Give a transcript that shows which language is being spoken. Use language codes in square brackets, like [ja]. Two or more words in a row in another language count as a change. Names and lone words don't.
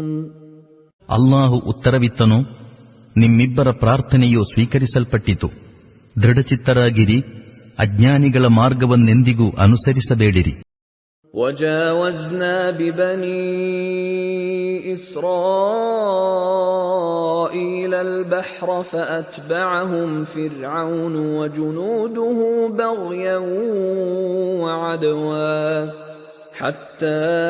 [kn] ಅಲ್ಲಾಹು ಉತ್ತರವಿತ್ತನು, ನಿಮ್ಮಿಬ್ಬರ ಪ್ರಾರ್ಥನೆಯು ಸ್ವೀಕರಿಸಲ್ಪಟ್ಟಿತು. ದೃಢಚಿತ್ತರಾಗಿರಿ, ಅಜ್ಞಾನಿಗಳ ಮಾರ್ಗವನ್ನೆಂದಿಗೂ ಅನುಸರಿಸಬೇಡಿರಿ. [ar] وجاوزنا ببني إسرائيل البحر فأتبعهم فرعون وجنوده بغيا وعدوا حتى